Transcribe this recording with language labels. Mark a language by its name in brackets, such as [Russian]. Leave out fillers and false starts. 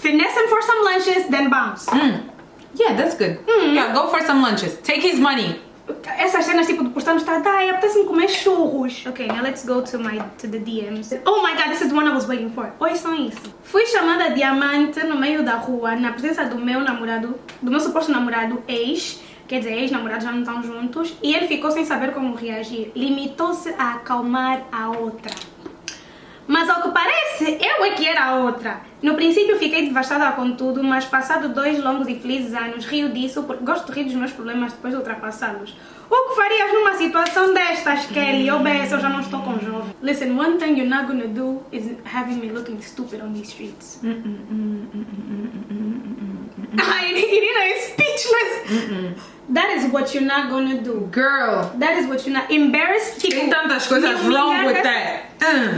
[English] Finesse him for some lunches, then bounce. Yeah, that's good. Yeah, go for some lunches. Take his money. [Portuguese] Essas cenas tipo de postar no Instagram, apetece-me comer churros. [English] Ok, now let's go to the DMs. Oh my god, this is the one I was waiting for. [Portuguese] Ouçam isso. Fui chamada diamante no meio da rua, na presença do meu namorado, do meu suposto namorado ex, quer dizer, ex-namorados já não estão juntos, e ele ficou sem saber como reagir. Limitou-se a acalmar a outra. Mas ao que parece, eu é que era a outra. No princípio fiquei devastada com tudo, mas passado 2 longos e felizes anos, rio disso porque gosto de rir dos meus problemas depois de ultrapassá-los. O que farias numa situação destas, Kelly? Obessa, eu já não estou com jovem. [English] Listen, one thing you're not gonna do is having me looking stupid on these streets. Irina is speechless. That is what you're not gonna do. Girl. That is what you're not... Embarrassed, tipo... [Portuguese] Tem tantas coisas [English] wrong with that.